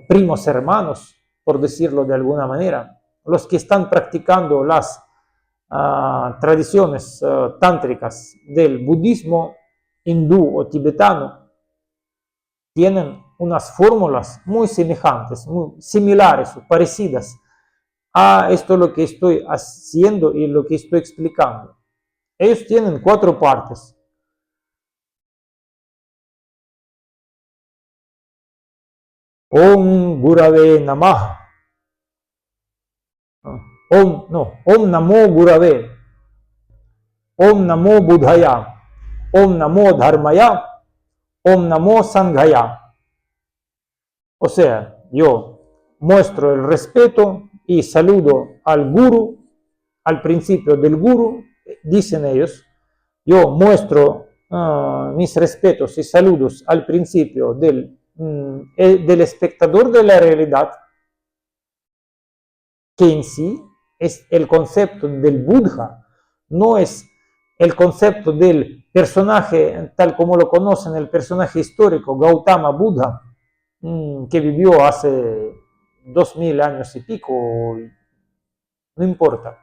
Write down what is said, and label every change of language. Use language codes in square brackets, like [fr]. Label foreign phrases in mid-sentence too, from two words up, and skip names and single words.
[es] primos hermanos, por decirlo de alguna manera, los que están practicando las tradiciones tántricas del budismo hindú o tibetano, tienen unas fórmulas muy semejantes, muy similares o parecidas a esto lo que estoy haciendo y lo que estoy explicando. Ellos tienen 4 partes. [sa] ॐ गुरवे नमः. ॐ नमो गुरवे. ॐ नमो बुद्धाय। ॐ नमो धर्माय. ॐ नमो सङ्घाय. [es] O sea, yo muestro el respeto y saludo al guru, al principio del guru, dicen ellos. Yo muestro mis respetos y saludos al principio del espectador de la realidad, que en sí es el concepto del Buddha, no es el concepto del personaje tal como lo conocen, el personaje histórico Gautama Buddha, que vivió hace 2000 años y pico, no importa.